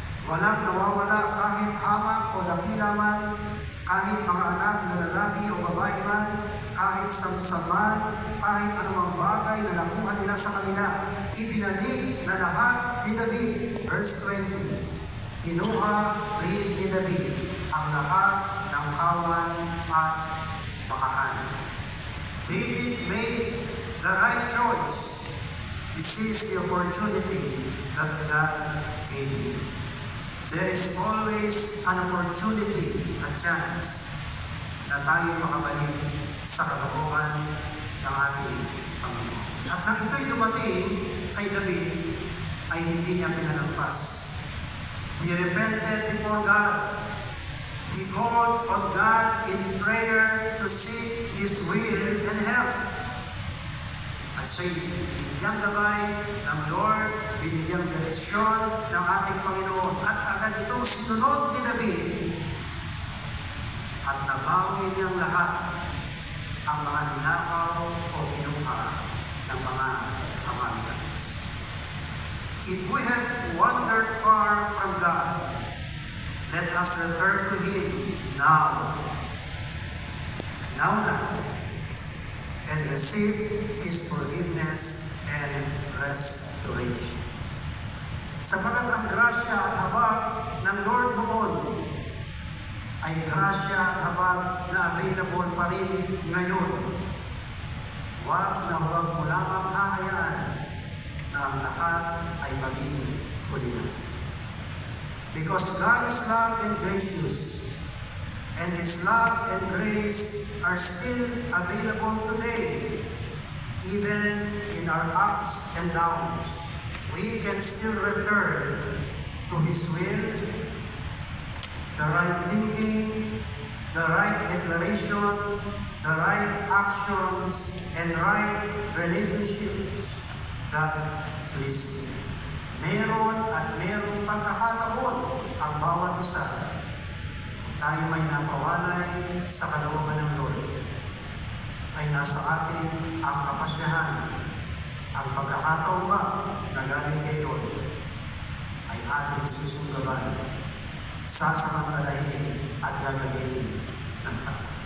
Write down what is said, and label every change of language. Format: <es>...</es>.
<tl>Walang nawawala kahit hamak o dakila man, kahit mga anak na lalaki o babae man, kahit samsaman, kahit anumang bagay na nakuha nila sa kanila, ibinalik na lahat ni David.</tl> <en>Verse 20.</en> <tl>Kinuha rin ni David ang lahat ng kawan at bakahan.</tl> <en>David made the right choice. He seized the opportunity that God gave him. There is always an opportunity, a chance,</en> <tl>na tayo makabalik sa kalooban ng ating Panginoon. At nang ito'y dumating kay David, ay hindi niya pinalagpas.</tl> <en>He repented before God. He called on God in prayer to seek His will and help.</en> <tl>At siya'y binigyang gabay ng Lord, binigyang direksyon ng ating Panginoon. At agad itong sinunod ni David at nabawi niyang lahat ang mga ninakaw o kinuha ng mga Amalekites.</tl> <en>If we have wandered far from God, let us return to Him now. Now, and receive His forgiveness and restoration.</en> <tl>Sapagat ang grasya at habag ng Lord noon ay grasya at habag na available pa rin ngayon. Huwag na huwag mo lamang hahayaan na ang lahat ay maging huli na.</tl> <en>Because God is love and gracious, and His love and grace are still available today. Even in our ups and downs, we can still return to His will, the right thinking, the right declaration, the right actions, and right relationships that please Him.</en> <tl>Meron at merong pagkakataon ang bawat isa. Tayo may napawalay sa kalooban ng Lord, ay nasa atin ang kapasyahan. Ang pagkakataon ba na galing kay Lord ay ating susunggaban, sasamantalahin at gagamitin ng tao.</tl>